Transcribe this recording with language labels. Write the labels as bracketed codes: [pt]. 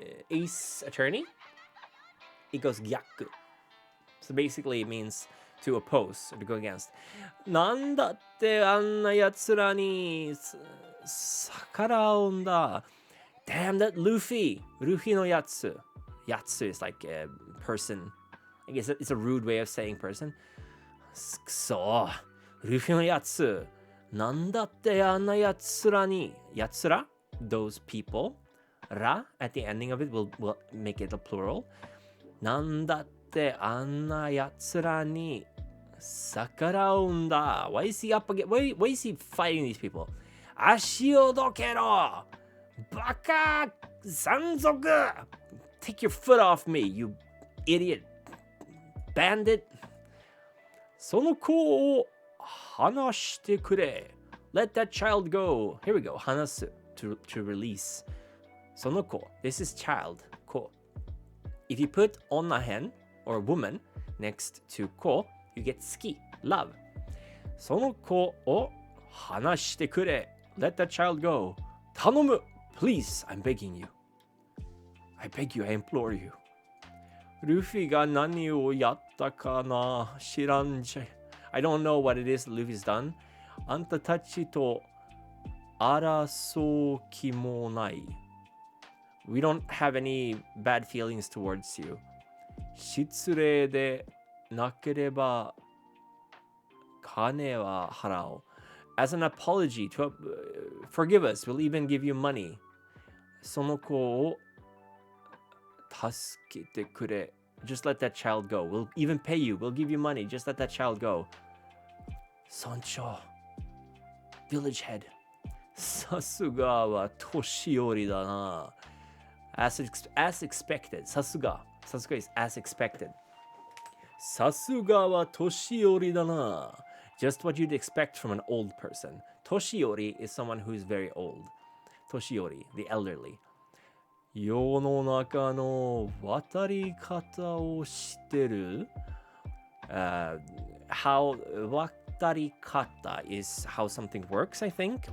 [en] Ace Attorney. It goes gyaku. So basically, it means to oppose or to go against. [ja] なんだってあんなやつらに逆らうんだ。 [en] Damn that Luffy. [ja] Luffy no yatsu. [en] Yatsu is like a person. I guess it's a rude way of saying person. [ja] くそ。Luffy no yatsu. なんだってあんなやつらに。 [en] やつら?Those people. Ra at the ending of it will make it a plural. [ja] なんだってあんなやつらに逆らうんだ. [en] Why is he up again? Why is he fighting these people? [ja] 足をどけろ!Baka! Sanzoku! [en] Take your foot off me, you idiot! [ja] Bandit! その子を離してくれ. [en] Let that child go. Here we go. 離す to release. その子.This is child. 子.If you put onna hen or woman next to 子, you get ski, love. [ja] その子を離してくれ. [en] Let that child go. [ja] 頼む. [en] Please, I'm begging you. I beg you, I implore you. [ja] ルフィが何をやったかな知らんじゃ。 [en] I don't know what it is Luffy's done. [ja] あんたたちと争う気もない。 [en] We don't have any bad feelings towards you. [ja] 失礼でなければ金は払おう。 [en] As an apology, to forgive us, we'll even give you money. [ja] その子を助けてくれ. [en] Just let that child go. We'll even pay you. We'll give you money. Just let that child go. 村長 Village head. [ja] さすがは年寄りだな. [en] As expected. さすが is as expected. [ja] さすがは年寄りだな. [en] Just what you'd expect from an old person. Toshiori is someone who's very old. Toshiori, the elderly. [ja] 世の中の渡り方を知ってる? [en] How 渡り方 is how something works, I think.